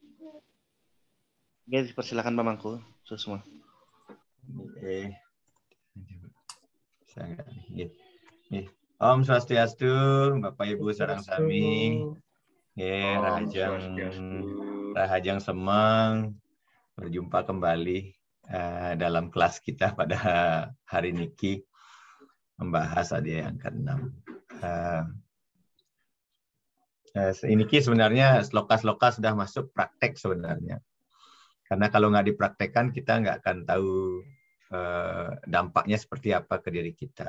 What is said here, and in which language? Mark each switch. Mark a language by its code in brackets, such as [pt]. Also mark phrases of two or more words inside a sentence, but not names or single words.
[id] Oke, persilakan Pak Mangku, semua. Om Swastiastu, Bapak Ibu [ban] sareng sami. Rahajang Semang, [id] berjumpa kembali dalam kelas kita pada hari niki membahas adya yang ke-6. Ini sebenarnya sloka-sloka sudah masuk praktek sebenarnya. Karena kalau nggak dipraktekkan kita nggak akan tahu dampaknya seperti apa ke diri kita.